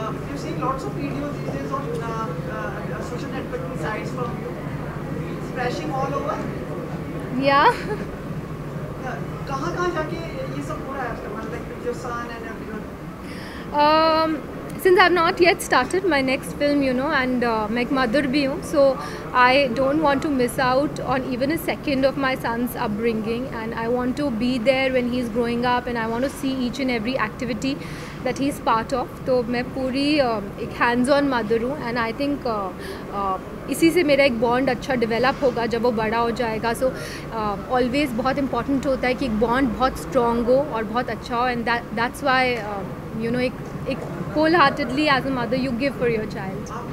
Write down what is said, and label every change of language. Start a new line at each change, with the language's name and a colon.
English: You see lots of videos these days on social networking sites from you, splashing all over. Yeah.
Hindi: कहाँ जाके ये सब हो रहा है आपका, मतलब
English: with your son and everyone? Since I've not yet started my next film, you know, and
Hindi: मैं एक mother भी हूँ,
English: so I don't want to miss out on even a second of my son's upbringing, and I want to be there when he's growing up, and I want to see each and every activity that he's part of.
Hindi: तो मैं पूरी एक hands on mother हूँ,
English: and I think
Hindi: इसी से मेरा एक bond अच्छा डेवलप होगा जब वो बड़ा हो जाएगा। सो ऑलवेज़ बहुत इंपॉर्टेंट होता है कि एक बॉन्ड बहुत स्ट्रॉन्ग हो और बहुत अच्छा हो,
English: And that's why you know एक wholeheartedly as a mother you give for your child.